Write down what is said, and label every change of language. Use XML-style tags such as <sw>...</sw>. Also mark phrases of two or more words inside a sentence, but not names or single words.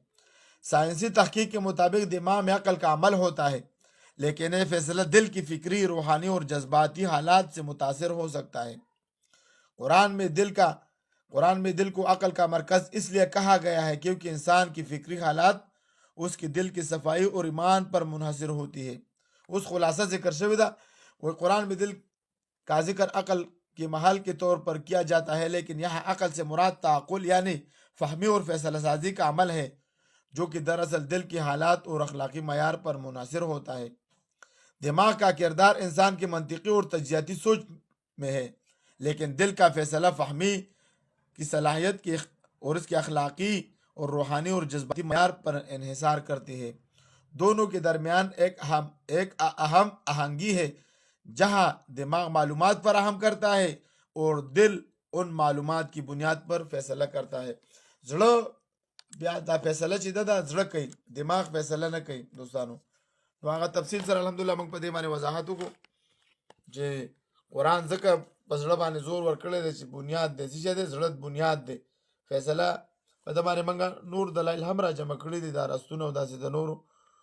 <ur>سائنسی تحقیق کے مطابق دماغ میں عقل کا عمل ہوتا ہے، لیکن یہ فیصلہ دل کی فکری، روحانی اور جذباتی حالات سے متاثر ہو سکتا ہے. قرآن میں دل کو عقل کا مرکز اس لیے کہا گیا ہے کیونکہ انسان کی فکری حالات اس کی دل کی صفائی اور ایمان پر منحصر ہوتی ہے. اس خلاصہ</ur> <ps>ذکر شوی دا</ps> <ur>وہ قرآن میں دل کا ذکر عقل کے محل کے طور پر کیا جاتا ہے، لیکن یہاں عقل سے مراد تعقل یعنی فہمی اور فیصلہ سازی کا عمل ہے، جو کہ دراصل دل کی حالات اور اخلاقی معیار پر منحصر ہوتا ہے. دماغ کا کردار انسان کی منطقی اور تجزیاتی سوچ میں ہے، لیکن دل کا فیصلہ فہمی کی صلاحیت کی اور اس کے اخلاقی اور روحانی اور جذباتی معیار پر انحصار کرتی ہے. دونوں کے درمیان ایک اہم آہنگی ہے جہاں دماغ معلومات فراہم کرتا ہے اور دل ان معلومات کی بنیاد پر فیصلہ کرتا ہے.</ur> <ps>زړه بیا دا فیصله چې دا زړه کوي، دماغ فیصله نه کوي دوستانو. نو هغه تفصیل سره الحمدلله موږ په دې باندې وضاحت وکړو چې قرآن ځکه په زړه باندې زور ورکړی دی چې بنیاد دی، څه شی دی؟ زړه بنیاد دی. فیصله په دې باندې موږ نور دلایل هم را جمع کړي دي، دا راستونه او داسې د نورو</ps>